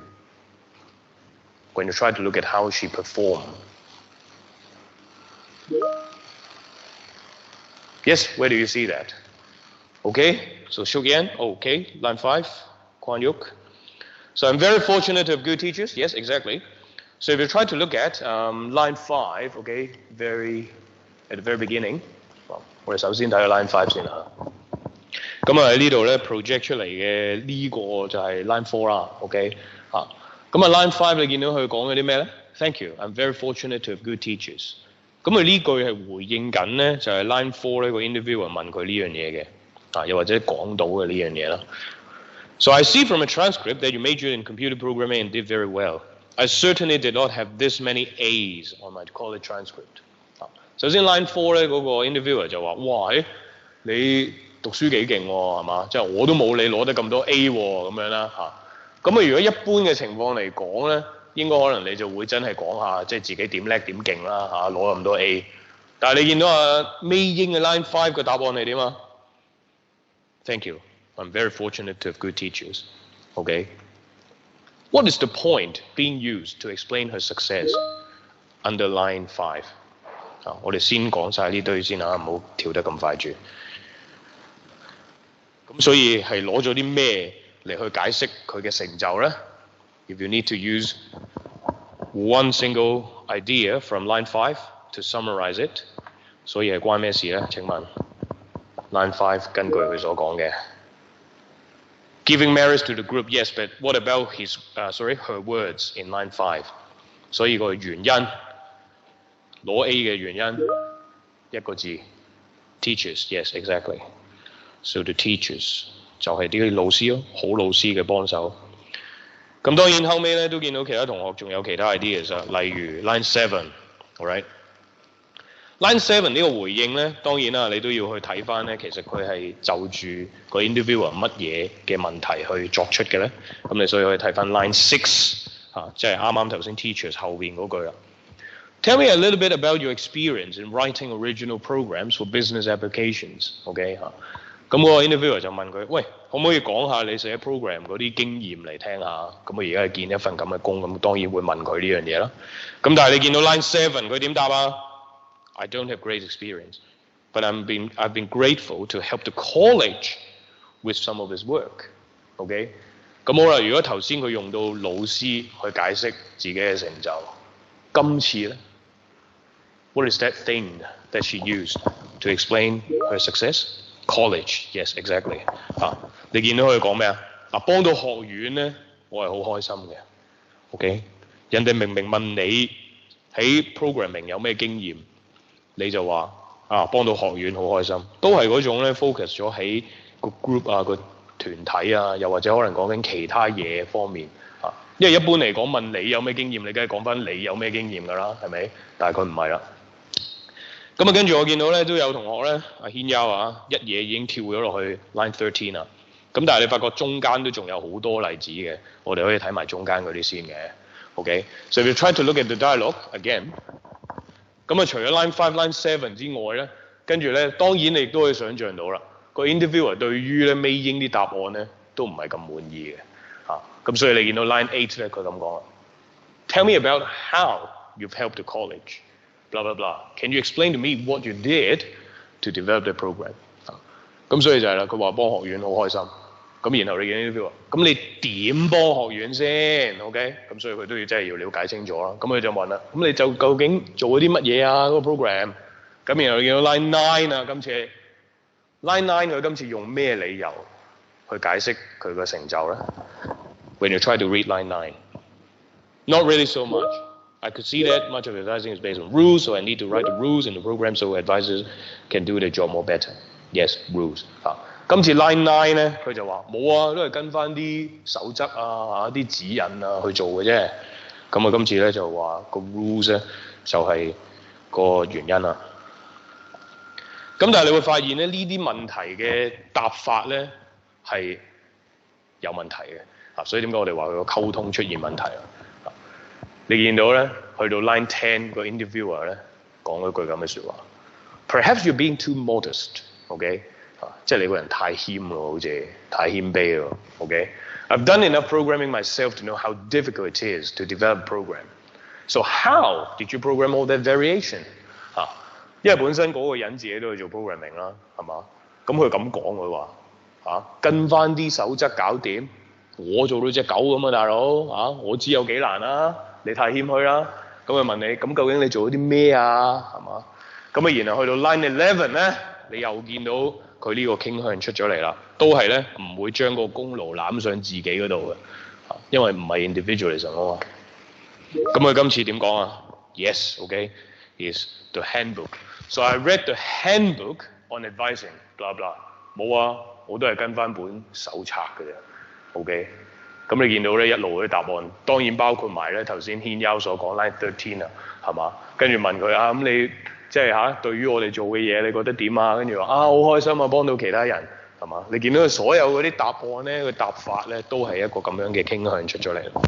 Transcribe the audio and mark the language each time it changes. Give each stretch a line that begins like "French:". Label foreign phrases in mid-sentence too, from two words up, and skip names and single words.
English: When you try to look at how she performed.Yes, where do you see that? Okay, so Shuk Yan, okay, line 5, Kwan Yuk. So I'm very fortunate to have good teachers. Yes, exactly. So if you try to look at line 5, okay, at the very beginning,
Cantonese: 我哋首先睇下 line 5先啦。咁啊喺呢度咧 project 出嚟嘅呢個就係 line 4啦 ，OK 嚇。咁啊 line 5你見到佢講嘅啲咩咧 ？
English: Thank you, I'm very fortunate to have good teachers。
Cantonese: 咁佢呢句係回應緊咧，就係 line 4呢個 interviewer 問佢呢樣嘢嘅，又或者講到嘅呢樣嘢啦。
English: So I see from a transcript that you majored in computer programming and did very well. I certainly did not have this many A's on my college transcript.
Cantonese: 首先 line 4咧嗰個 interviewer 就話：哇，你讀書幾勁喎，係嘛？即係我都冇你攞得咁多 A 喎，咁樣啦嚇。咁啊，如果一般嘅情況嚟講咧，應該可能你就會真係講下即係自己點叻點勁啦嚇，攞咁多 A。但係你見到阿 Mei Ying 嘅 line 5嘅答案係點啊 ？
English: Thank you, I'm very fortunate to have good teachers. Okay. What is the point being used to explain her success under line 5？
Cantonese: 我哋先講晒呢堆先嚇，唔好跳得咁快住。咁所以係攞咗啲咩嚟去解釋佢嘅成就咧
English: ？If you need to use one single idea from line 5 to summarize it，
Cantonese: 所以係關咩事咧？請問 line 5根據佢所講嘅
English: ，giving merits to the group yes， but what about her words in line 5？
Cantonese: 所以個原因攞 A 嘅原因一個字
English: teachers yes exactly。 So the teachers
Cantonese: 就係啲老師咯，好老師嘅幫手。咁當然後尾咧都見到其他同學仲有其他 ideas 啊，例如 line 7，alright。line 7 呢個回應咧，當然啦，你都要去睇翻咧，其實佢係就住個 interviewer 乜嘢嘅問題去作出嘅咧。咁你所以可以睇翻 line 6即係啱啱頭先 teachers 後邊嗰句啦。
English: Tell me a little bit about your experience in writing original programs for business applications。
Cantonese: OK 咁嗰個 interviewer 就問佢：喂，可唔可以講下你寫 program 嗰啲經驗嚟聽下？咁我而家係見一份咁嘅工，咁當然會問佢呢樣嘢啦。咁但係你見到 line 7佢點答啊
English: ？I don't have great experience, but I've been grateful to help the college with some of his work.
Cantonese: OK， 咁好啦，如果頭先佢用到老師去解釋自己嘅成就，今次咧 ，
English: what is that thing that she used to explain her success?College, yes, exactly.
Cantonese: 你見到佢講咩啊？幫到學院咧，我係好開心嘅。OK， 人哋明明問你喺 programming 有咩經驗，你就話幫到學院好開心，都係嗰種咧 focus 咗喺個 group 啊、個團體啊，又或者可能講緊其他嘢方面因為一般嚟講問你有咩經驗，你梗係講翻你有咩經驗㗎啦，係咪？但係佢唔係啦。咁跟住我見到咧都有同學咧，阿軒優一嘢已經跳咗落去 line 13啦。咁但係你發覺中間都仲有好多例子嘅，我哋可以睇埋中間嗰啲先嘅。
English: OK，so if you try to look at the dialogue again，
Cantonese: 咁除咗 line 5、line 7之外咧，跟住咧當然你亦都可以想像到啦，個 interviewer 對於咧尾英啲答案咧都唔係咁滿意嘅。咁所以你見到 line 8咧佢咁講啦 ，
English: Tell me about how you've helped the college。blah blah blah. Can you explain to me what you did to develop the program？
Cantonese: 咁所以就係啦，佢話幫學院好開心。咁然後你見呢啲話，咁你點幫學院先 ？OK？咁所以佢都要真係要了解清楚啦。咁佢就問啦，咁你就究竟做咗啲乜嘢啊？嗰個 program？ 咁然後你見到 line 9啊，今次 line 9佢今次用咩理由去解釋佢個成就咧
English: ？When you try to read line 9, not really so much.I could see that much of advising is based on rules, so I need to write the rules in the program so advisors can do their job more better. Yes, rules.
Cantonese: 今次 line 9咧，佢就話冇啊，都係跟翻啲守則啲指引去做嘅啫。咁今次咧就話個 rules 咧就係個原因啦。咁但係你會發現咧，呢啲問題嘅答法咧係有問題嘅。所以點解我哋話佢個溝通出現問題啊？你見到咧，去到 line 10個 interviewer 咧講咗句咁嘅説話 ，
English: Perhaps you're being too modest，OK？
Cantonese: 即係你個人太謙咯，好似太謙卑咯
English: ，OK？I've done enough programming myself to know how difficult it is to develop a program. So how did you program all that variation？
Cantonese: 因為本身嗰個人自己都去做 programming 啦，係嘛？咁佢咁講佢話跟翻啲守則搞掂，我做到隻狗咁啊，大佬我知有幾難啊！你太謙虛啦，咁佢問你，咁究竟你做咗啲咩啊？係嘛？咁然後去到 line 11咧，你又見到佢呢個傾向出咗嚟啦，都係咧唔會將個功勞攬上自己嗰度嘅，因為唔係 individualism 啊嘛。咁佢今次點講啊
English: ？Yes, OK, is the handbook. So I read the handbook on advising, blah blah.
Cantonese: 冇啊，我都係跟翻本手冊嘅啫 ，OK。咁你見到咧一路嗰啲答案，當然包括埋咧頭先軒優所講 line 13啊，係嘛？跟住問佢咁你即係對於我哋做嘅嘢，你覺得點啊？跟住話好開心啊，幫到其他人，係嘛？你見到佢所有嗰啲答案咧，個答法咧都係一個咁樣嘅傾向出咗嚟。